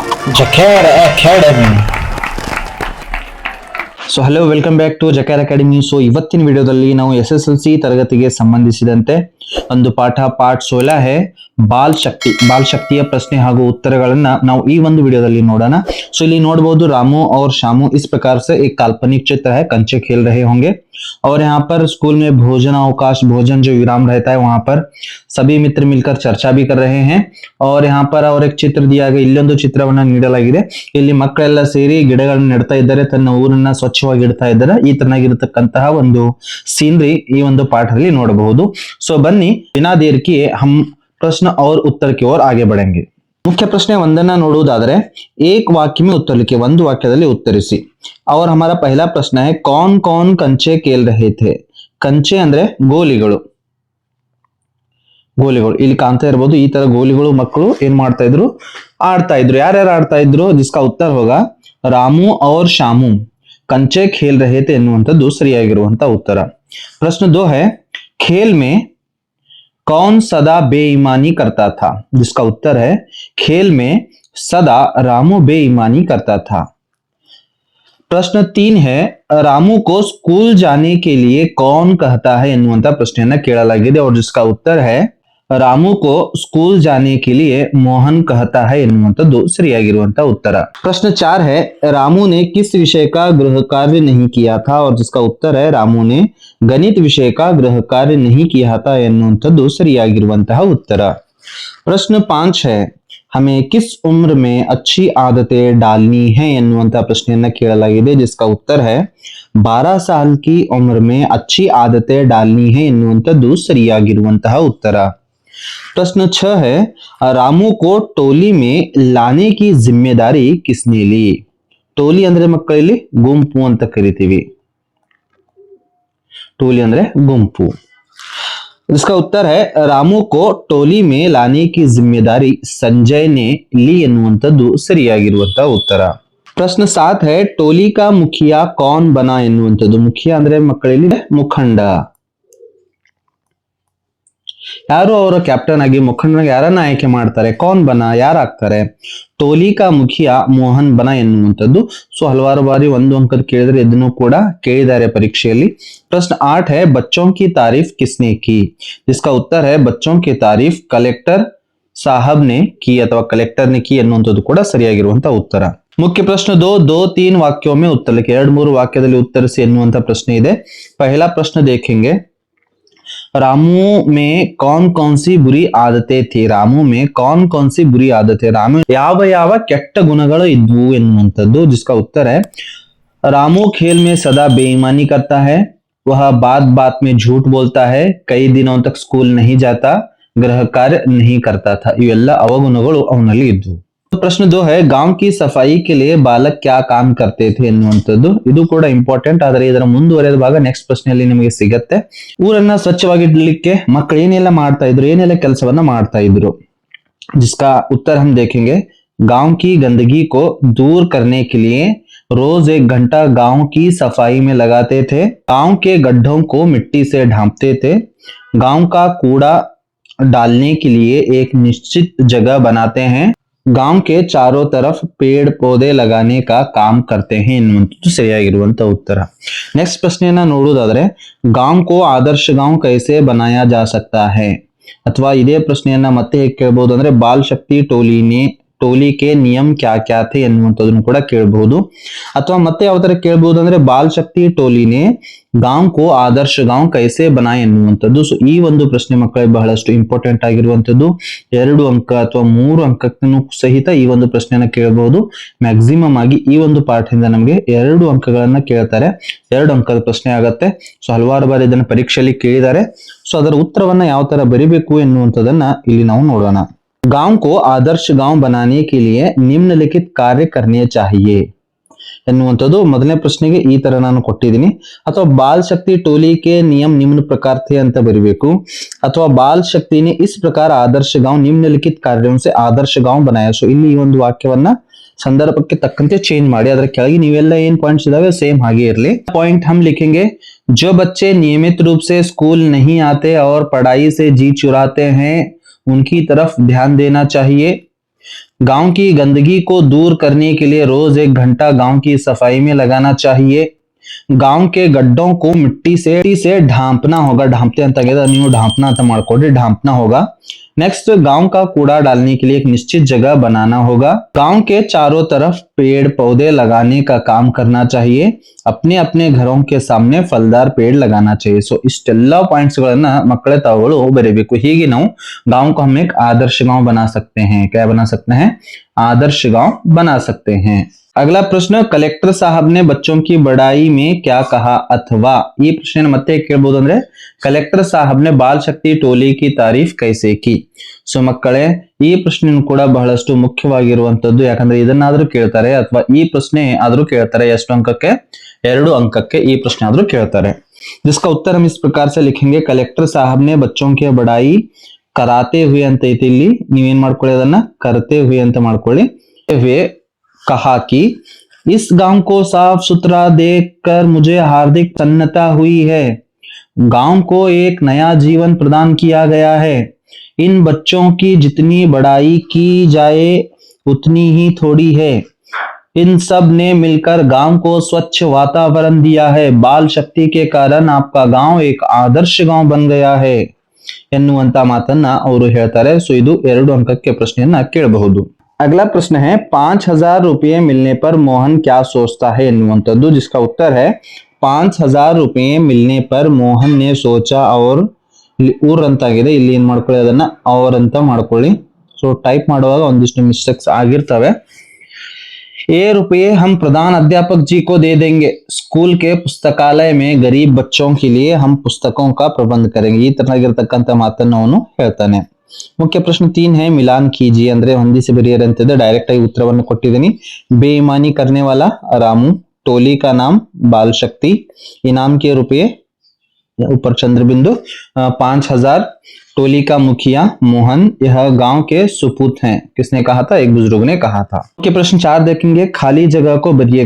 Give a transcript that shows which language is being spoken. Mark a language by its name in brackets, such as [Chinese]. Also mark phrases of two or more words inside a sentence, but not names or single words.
[English] Jacar Academy. so hello welcome back to Jakara Academy. [Kannada] ಸೊ ಇವತ್ತಿನ ವಿಡಿಯೋದಲ್ಲಿ ನಾವು SSLC ತರಗತಿಗೆ ಸಂಬಂಧಿಸಿದಂತೆ ಒಂದು ಪಾಠ 16 है ಬಾಲ್ ಶಕ್ತಿಯ ಪ್ರಶ್ನೆ ಹಾಗೂ ಉತ್ತರಗಳನ್ನ ನಾವು ಈ ಒಂದು ವಿಡಿಯೋದಲ್ಲಿ ನೋಡೋಣ. ಸೊ ಇಲ್ಲಿ ನೋಡಬಹುದು [Hindi] रामू और शामू इस प्रकार से एक काल्पनिक चित्र है. कंचे खेल रहे होंगे और यहाँ पर स्कूल में भोजन अवकाश भोजन जो विराम रहता है वहां पर सभी मित्र मिलकर चर्चा भी कर रहे हैं. और यहाँ पर और एक ಚಿತ್ರ दिया गया [Kannada] ಇಲ್ಲೊಂದು ಚಿತ್ರವನ್ನ ನೀಡಲಾಗಿದೆ. ಇಲ್ಲಿ ಮಕ್ಕಳೆಲ್ಲ ಸೇರಿ ಗಿಡಗಳನ್ನು ನೆಡ್ತಾ ಇದ್ದಾರೆ, ತನ್ನ ಊರನ್ನ ಸ್ವಚ್ಛವಾಗಿ ಇಡ್ತಾ ಇದ್ದಾರೆ. ಈ ತರನಾಗಿರತಕ್ಕಂತಹ ಒಂದು ಸೀನರಿ ಈ ಒಂದು ಪಾಠದಲ್ಲಿ ನೋಡಬಹುದು. ಸೊ ಬನ್ನಿ [Hindi] बिना देर किए हम प्रश्न और उत्तर की ओर आगे बढ़ेंगे. मुख्य प्रश्न [Kannada] ಒಂದನ್ನ ನೋಡುವುದಾದರೆ [Hindi] एक वाक्य में उत्तर लिखिए, [Kannada] ಒಂದು ವಾಕ್ಯದಲ್ಲಿ ಉತ್ತರಿಸಿ. [Hindi] और हमारा पहला प्रश्न है कौन कौन कंचे खेल रहे थे. [Kannada] ಕಂಚೆ ಅಂದ್ರೆ ಗೋಲಿಗಳು. ಇಲ್ಲಿ ಕಾಣ್ತಾ ಇರಬಹುದು ಈ ತರ ಗೋಲಿಗಳು ಮಕ್ಕಳು ಏನ್ ಮಾಡ್ತಾ ಇದ್ರು, ಆಡ್ತಾ ಇದ್ರು. ಯಾರ್ಯಾರು ಆಡ್ತಾ ಇದ್ರು? [Hindi] जिसका उत्तर होगा रामू और शामू कंचे खेल रहे थे [Kannada] ಎನ್ನುವಂತದ್ದು ಸರಿಯಾಗಿರುವಂತ ಉತ್ತರ. [Hindi] प्रश्न 2 है खेल में कौन सदा बेईमानी करता था. जिसका उत्तर है खेल में सदा रामू बेईमानी करता था. प्रश्न 3 है रामू को स्कूल जाने के लिए कौन कहता है [Kannada] ಎನ್ನುವಂತ ಪ್ರಶ್ನೆಯನ್ನ ಕೇಳಲಾಗಿದೆ. [Hindi] और जिसका उत्तर है रामू को स्कूल जाने के लिए मोहन कहता है [Kannada] ಎನ್ನುವಂತದ್ದು ಸರಿಯಾಗಿರುವಂತ ಉತ್ತರ. [Hindi] प्रश्न 4 है रामू ने किस विषय का गृह कार्य नहीं किया था. और जिसका उत्तर है रामू ने गणित विषय का गृह कार्य नहीं किया था [Kannada] ಎನ್ನುವಂತದ್ದು ಸರಿಯಾಗಿರುವಂತಹ ಉತ್ತರ. [Hindi] प्रश्न 5 है हमें किस उम्र में अच्छी आदतें डालनी है [Kannada] ಎನ್ನುವಂತ ಪ್ರಶ್ನೆಯನ್ನ ಕೇಳಲಾಗಿದೆ. [Hindi] जिसका उत्तर है 12 साल की उम्र में अच्छी आदतें डालनी है [Kannada] ಎನ್ನುವಂತದ್ದು ಸರಿಯಾಗಿರುವಂತಹ ಉತ್ತರ. [Hindi] प्रश्न 6 है रामू को टोली में लाने की जिम्मेदारी किसने ली. [Kannada] टोली ಅಂದ್ರೆ ಮಕ್ಕಳಲ್ಲಿ ಗುಂಪು ಅಂತ ಕರಿತೀವಿ. टोली ಅಂದ್ರೆ ಗುಂಪು. [Hindi] इसका उत्तर है रामू को टोली में लाने की जिम्मेदारी संजय ने ली [Kannada] ಎನ್ನುವಂತದ್ದು ಸರಿಯಾಗಿರುವಂತ ಉತ್ತರ. [Hindi] प्रश्न 7 है टोली का मुखिया कौन बना ಎನ್ನುವಂತದ್ದು. [Kannada] ಮುಖಿಯ ಅಂದ್ರೆ ಮಕ್ಕಳಲ್ಲಿ ಮುಖಂಡ. ಯಾರು ಅವರ ಕ್ಯಾಪ್ಟನ್ ಆಗಿ ಮುಖಂಡನಾಗಿ ಯಾರನ್ನ ಆಯ್ಕೆ ಮಾಡ್ತಾರೆ, [Hindi] कौन बना [Kannada] ಯಾರಾಗ್ತಾರೆ. [Hindi] टोली का मुखिया मोहन बना ಎನ್ನುವಂಥದ್ದು. [Kannada] ಸೊ ಹಲವಾರು ಬಾರಿ ಒಂದು ಅಂಕದ ಕೇಳಿದ್ರೆ ಇದನ್ನು ಕೂಡ ಕೇಳಿದ್ದಾರೆ ಪರೀಕ್ಷೆಯಲ್ಲಿ. [Hindi] प्रश्न 8 है बच्चों की तारीफ किसने की. जिसका उत्तर है बच्चों की तारीफ कलेक्टर साहब ने की [Kannada] ಅಥವಾ ಕಲೆಕ್ಟರ್ [Hindi] ने की [Kannada] ಎನ್ನುವಂಥದ್ದು ಕೂಡ ಸರಿಯಾಗಿರುವಂತ ಉತ್ತರ. [Hindi] मुख्य प्रश्न 2-3 वाक्यों में उत्तर लिखिए. [Kannada] 2-3 ವಾಕ್ಯದಲ್ಲಿ ಉತ್ತರಿಸಿ ಎನ್ನುವಂತ ಪ್ರಶ್ನೆ ಇದೆ. [Hindi] पहला प्रश्न देखेंगे रामू में कौन कौन सी बुरी आदतें थी. रामू में कौन कौन सी बुरी आदतें, रामू [Kannada] ಯಾವ ಯಾವ ಕೆಟ್ಟ ಗುಣಗಳು ಇದ್ವು ಎನ್ನುವಂಥದ್ದು. [Hindi] जिसका उत्तर है रामू खेल में सदा बेईमानी करता है, वह बात बात में झूठ बोलता है, कई दिनों तक स्कूल नहीं जाता, गृह कार्य नहीं करता था. [Kannada] ಇವೆಲ್ಲ ಅವಗುಣಗಳು ಅವನಲ್ಲಿ ಇದ್ವು. [Hindi] प्रश्न 2 है गांव की सफाई के लिए बालक क्या काम करते थे ಎನ್ನುವಂಥದ್ದು. [Kannada] ಇದು ಕೂಡ ಇಂಪಾರ್ಟೆಂಟ್, ಆದರೆ ಇದರ ಮುಂದುವರೆದ ಭಾಗ ನೆಕ್ಸ್ಟ್ ಪ್ರಶ್ನೆಯಲ್ಲಿ ನಿಮಗೆ ಸಿಗುತ್ತೆ. ಊರನ್ನ ಸ್ವಚ್ಛವಾಗಿಡ್ಲಿಕ್ಕೆ ಮಕ್ಕಳು ಏನೆಲ್ಲ ಮಾಡ್ತಾ ಇದ್ರು, ಏನೆಲ್ಲ ಕೆಲಸವನ್ನ ಮಾಡ್ತಾ ಇದ್ರು. [Hindi] जिसका उत्तर हम देखेंगे गांव की गंदगी को दूर करने के लिए रोज 1 घंटा गांव की सफाई में लगाते थे, गांव के गड्ढों को मिट्टी से ढांपते थे, गांव का कूड़ा डालने के लिए एक निश्चित जगह बनाते हैं, गांव के चारों तरफ पेड़ पौधे लगाने का काम करते हैं [Kannada] ಎನ್ನುವಂಥದ್ದು ಸರಿಯಾಗಿರುವಂತ ಉತ್ತರ. ನೆಕ್ಸ್ಟ್ ಪ್ರಶ್ನೆಯನ್ನ ನೋಡುವುದಾದ್ರೆ [Hindi] गांव को आदर्श गांव कैसे बनाया जा सकता है. [Kannada] ಅಥವಾ ಇದೇ ಪ್ರಶ್ನೆಯನ್ನ ಮತ್ತೆ ಹೇಗೆ ಕೇಳಬಹುದು ಅಂದ್ರೆ ಬಾಲ್ ಶಕ್ತಿ [Hindi] टोली के नियम क्या क्या थे [Kannada] ಎನ್ನುವಂಥದ್ದನ್ನು ಕೂಡ ಕೇಳಬಹುದು. ಅಥವಾ ಮತ್ತೆ ಯಾವ ತರ ಕೇಳಬಹುದು ಅಂದ್ರೆ ಬಾಲ್ ಶಕ್ತಿ [Hindi] टोली ने गांव को आदर्श गांव कैसे बनाए [Kannada] ಎನ್ನುವಂಥದ್ದು. ಸೊ ಈ ಒಂದು ಪ್ರಶ್ನೆ ಮಕ್ಕಳಿಗೆ ಬಹಳಷ್ಟು ಇಂಪಾರ್ಟೆಂಟ್ ಆಗಿರುವಂತದ್ದು. 2 ಅಂಕ ಅಥವಾ 3 ಅಂಕಕ್ಕೂ ಸಹಿತ ಈ ಒಂದು ಪ್ರಶ್ನೆಯನ್ನ ಕೇಳಬಹುದು. ಮ್ಯಾಕ್ಸಿಮಮ್ ಆಗಿ ಈ ಒಂದು ಪಾಠದಿಂದ ನಮಗೆ 2 ಅಂಕಗಳನ್ನ ಕೇಳ್ತಾರೆ. 2 ಅಂಕದ ಪ್ರಶ್ನೆ ಆಗತ್ತೆ. ಸೊ ಹಲವಾರು ಬಾರಿ ಇದನ್ನ ಪರೀಕ್ಷೆಯಲ್ಲಿ ಕೇಳಿದ್ದಾರೆ. ಸೊ ಅದರ ಉತ್ತರವನ್ನ ಯಾವ ತರ ಬರಿಬೇಕು ಎನ್ನುವಂಥದ್ದನ್ನ ಇಲ್ಲಿ ನಾವು ನೋಡೋಣ. [Hindi] गांव को आदर्श गांव बनाने के लिए निम्नलिखित कार्य करने चाहिए [Kannada] ಎನ್ನುವಂಥದ್ದು ಮೊದಲನೇ ಪ್ರಶ್ನೆಗೆ ಈ ತರ ನಾನು ಕೊಟ್ಟಿದ್ದೀನಿ. ಅಥವಾ ಬಾಲ್ ಶಕ್ತಿ [Hindi] टोली के नियम निम्न प्रकार थे [Kannada] ಅಂತ ಬರಿಬೇಕು. ಅಥವಾ ಬಾಲ್ ಶಕ್ತಿ [Hindi] ने इस प्रकार आदर्श गांव निम्नलिखित कार्यों से आदर्श गांव बनाया. [Kannada] ಸೊ ಇಲ್ಲಿ ಈ ಒಂದು ವಾಕ್ಯವನ್ನ ಸಂದರ್ಭಕ್ಕೆ ತಕ್ಕಂತೆ ಚೇಂಜ್ ಮಾಡಿ ಅದರ ಕೆಳಗೆ ನೀವೆಲ್ಲ ಏನ್ ಪಾಯಿಂಟ್ಸ್ ಇದಾವೆ ಸೇಮ್ ಹಾಗೆ ಇರಲಿ. [Hindi] पॉइंट हम लिखेंगे जो बच्चे नियमित रूप से स्कूल नहीं आते और पढ़ाई से जी चुराते हैं उनकी तरफ ध्यान देना चाहिए. गांव की गंदगी को दूर करने के लिए रोज 1 घंटा गांव की सफाई में लगाना चाहिए। गांव के गड्ढों को मिट्टी से ढांपना होगा। [Kannada] ढांपते ಅಂತ ಆಗಿದೆ, ನೀವು ढांपना ಅಂತ ಮಾಡ್ಕೊಡಿ, [Hindi] ढांपना होगा। नेक्स्ट, गांव का कूड़ा डालने के लिए एक निश्चित जगह बनाना होगा। गांव के चारों तरफ पेड़ पौधे लगाने का काम करना चाहिए। अपने अपने घरों के सामने फलदार पेड़ लगाना चाहिए। [Kannada] सो ಇಷ್ಟೆಲ್ಲ ಪಾಯಿಂಟ್ಸ್ ಗಳನ್ನ ಮಕ್ಕಳೇ ತಾವುಗಳು ಬರೀಬೇಕು। ಹೀಗೆ ನಾವು [Hindi] गांव को हम एक आदर्श गांव बना सकते हैं। क्या बना सकते हैं? आदर्श गांव बना सकते हैं। अगला प्रश्न, कलेक्टर साहब ने बच्चों की बड़ाई में क्या कहा अथवा, ये प्रश्न [Kannada] ಮತ್ತೆ ಕೇಳಬಹುದು ಅಂದ್ರೆ [Hindi] कलेक्टर साहब ने बाल शक्ति टोली की तारीफ कैसे की। [Kannada] ಸೊ ಮಕ್ಕಳೇ, ಈ ಪ್ರಶ್ನೆಯನ್ನು ಕೂಡ ಬಹಳಷ್ಟು ಮುಖ್ಯವಾಗಿರುವಂತದ್ದು, ಯಾಕಂದ್ರೆ ಇದನ್ನಾದ್ರೂ ಕೇಳ್ತಾರೆ ಅಥವಾ ಈ ಪ್ರಶ್ನೆ ಆದ್ರೂ ಕೇಳ್ತಾರೆ। ಎಷ್ಟು ಅಂಕಕ್ಕೆ? 2 अंकಕ್ಕೆ ಈ ಪ್ರಶ್ನೆ ಆದ್ರೂ ಕೇಳ್ತಾರೆ। [Hindi] जिसका उत्तर हम इस प्रकार से लिखेंगे, कलेक्टर साहब ने बच्चों की बड़ाई कराते हुए [Kannada] ಅಂತ ಐತಿ, ಇಲ್ಲಿ ನೀವೇನ್ ಮಾಡ್ಕೊಳ್ಳಿ, ಅದನ್ನ [Hindi] करते हुए [Kannada] ಅಂತ ಮಾಡ್ಕೊಳ್ಳಿ। [Hindi] वे कहा कि इस गांव को साफ सुथरा देखकर मुझे हार्दिक प्रसन्नता हुई है। गांव को एक नया जीवन प्रदान किया गया है। इन बच्चों की जितनी बड़ाई की जाए उतनी ही थोड़ी है। इन सब ने मिलकर गांव को स्वच्छ वातावरण दिया है। बाल शक्ति के कारण आपका गांव एक आदर्श गांव बन गया है [Kannada] ಎನ್ನುವಂತ ಮಾತನ್ನ ಅವರು ಹೇಳ್ತಾರೆ। ಸೊ ಇದು 2 अंकಕ್ಕೆ ಪ್ರಶ್ನೆಯನ್ನ ಕೇಳಬಹುದು। [Hindi] अगला प्रश्न है, 5,000 रुपये मिलने पर मोहन क्या सोचता है ಎನ್ನುವಂತದ್ದು। जिसका उत्तर है, 5,000 रुपये मिलने पर मोहन ने सोचा और [Kannada] ಊರ್ ಅಂತ ಆಗಿದೆ, ಇಲ್ಲಿ ಏನ್ ಮಾಡ್ಕೊಳ್ಳಿ, ಅದನ್ನ [Hindi] और [Kannada] ಅಂತ ಮಾಡ್ಕೊಳ್ಳಿ। ಸೊ ಟೈಪ್ ಮಾಡುವಾಗ ಒಂದಿಷ್ಟು ಮಿಸ್ಟೇಕ್ಸ್ ಆಗಿರ್ತವೆ। [Hindi] ये रुपये हम प्रधान अध्यापक जी को दे देंगे। स्कूल के पुस्तकालय में गरीब बच्चों के लिए हम पुस्तकों का प्रबंध करेंगे। [Kannada] ಈ ತರನಾಗಿರ್ತಕ್ಕಂಥ ಮಾತನ್ನು ಅವನು ಹೇಳ್ತಾನೆ। ಮುಖ್ಯ ಪ್ರಶ್ನೆ 3 [Hindi] है, मिलान कीजिए [Kannada] ಅಂದ್ರೆ ಹೊಂದಿಸಿ ಬರೆಯಿರಿ ಅಂತಿದೆ। ಡೈರೆಕ್ಟ್ ಆಗಿ ಉತ್ತರವನ್ನು ಕೊಟ್ಟಿದ್ದೀನಿ। [Hindi] बेईमानी करने वाला रामू, टोली का नाम बाल शक्ति, इनाम के रुपये ऊपर चंद्र बिंदु, 5,000, टोली का मुखिया मोहन, यह गांव के सुपूत हैं। किसने कहा था? एक बुजुर्ग ने कहा था। मुख्य प्रश्न 4 देखेंगे, खाली जगह को भरिए।